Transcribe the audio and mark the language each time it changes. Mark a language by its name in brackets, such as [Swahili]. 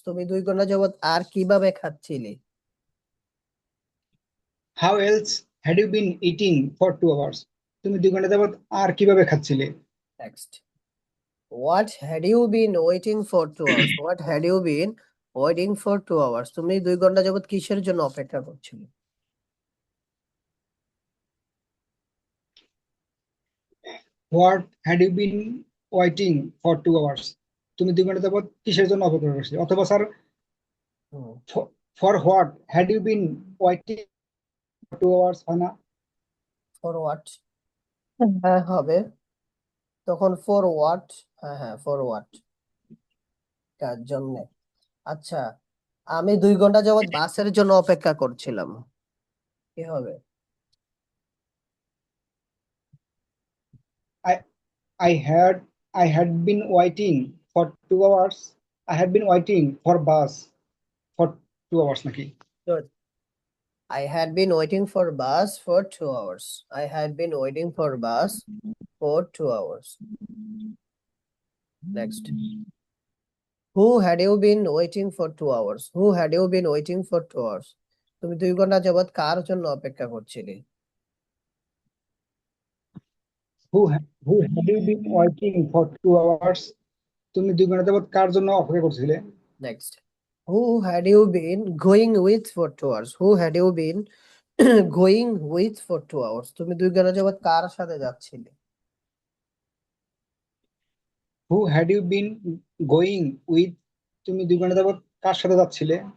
[Bangla] তুমি 2 ঘন্টা যাবত আর কিভাবে খাচ্ছিলে? [English] How else had you been eating for 2 hours? [Bangla] তুমি 2 ঘন্টা যাবত আর কিভাবে খাচ্ছিলে? [English] Next. What had you been waiting for 2 hours? What had you been waiting for 2 hours? [Bangla] তুমি 2 ঘন্টা যাবত কিসের জন্য অপেক্ষা করছিলে? [English] What had you been waiting for 2 hours? [Bangla] তুমি 2 ঘন্টা যাবত কিসের জন্য অপেক্ষা করছিলে? অথবা sir, [English] for what had you been waiting for 2 hours? [Bangla] হয় না? [English] For what? [Bangla] হ্যাঁ হবে তখন [English] For what. [Bangla] হ্যাঁ হ্যাঁ [English] for what [Bangla] কার জন্য। আচ্ছা আমি 2 ঘন্টা যাবত বাসের জন্য অপেক্ষা করছিলাম কি হবে? [English] I I had I had been waiting for 2 hours. I had been waiting for bus for 2 hours [Bangla] নাকি? [English] Good. I had been waiting for bus for 2 hours. I had been waiting for bus for 2 hours. Next. Who had you been waiting for 2 hours? Who had you been waiting for 2 hours? [Bangla] তুমি 2 ঘন্টা যাবত কার জন্য অপেক্ষা করছিলে? [English] Who had you been waiting for 2 hours? [Bangla] তুমি 2 ঘন্টা যাবত কার জন্য অপেক্ষা করছিলে? [English] Next. Who had you been going with for 2 hours? Who had you been going with for 2 hours? [Bangla] তুমি 2 ঘন্টা যাবত কার সাথে যাচ্ছিলে? [English] Who had you been going with? [Bangla] তুমি 2 ঘন্টা যাবত কার সাথে যাচ্ছিলে?